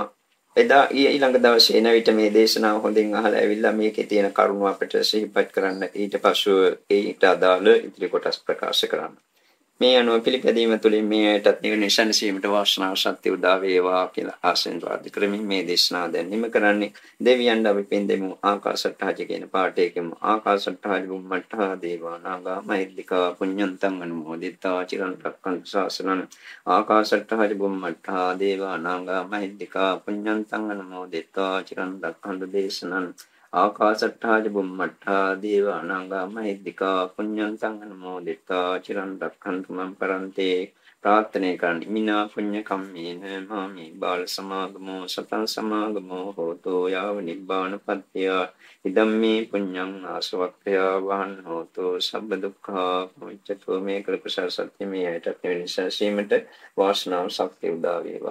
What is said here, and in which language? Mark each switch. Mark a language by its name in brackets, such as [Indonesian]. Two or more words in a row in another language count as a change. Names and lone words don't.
[Sinhala] එදා ඊළඟ දවසේ එන විට මේ දේශනාව හොඳින් අහලා ඇවිල්ලා මේකේ තියෙන කරුණු අපිට සිහිපත් කරන්න, ඊට පස්ව ඒට අදාළ ඉදිරි කොටස් ප්‍රකාශ කරන්න. මේ අනුව පිළිපැදීම තුළින් මේ ඇයටත් නිවන සැනසීමට වාසනාව ශක්තිය උදා වේවා කියලා ආශිර්වාද කරමින් මේ දේශනාව දැන් නිම කරන්නේ. දෙවියන් අපි පින් දෙමු. [Pali] ආකාශට්ටාජ [Sinhala] කියන පාඨයකින් [Pali] ආකාශට්ටාජ බුම්මට්ටා දේවා නාග මහිද්దికා පුඤ්ඤන්තං අනුමෝදිතා චිරන් රක්ඛන්තු ශාසනං. ආකාශට්ටාජ බුම්මට්ටා දේවා නාග මහිද්దికා පුඤ්ඤන්තං අනුමෝදිතා චිරන් රක්ඛන්තු දේශනං. ආකාශට්ටාජ බුම්මට්ටා දේවා නාග මහිද්దికා පුඤ්ඤන්තං අනුමෝදිතා චිරන් රක්ඛන්තු මම් පරන්තේ. [Sinhala] ප්‍රාර්ථනා කරන්න [Pali] මිනා පුඤ්ඤ කම්මේන මාමි බාල සමාගමෝ සතං සමාගමෝ හෝතෝ යාව නිබ්බානපත්ත්‍ය ඉදම්මේ පුඤ්ඤං ආසවක්ඛය වහන් හෝතෝ සබ්බ දුක්ඛා මුච්ඡතෝ [Sinhala] මේ කල්පසාර සත්‍ය මේ ඇයට වෙනසීමට වාසනාව ශක්තිය උදා වේවා.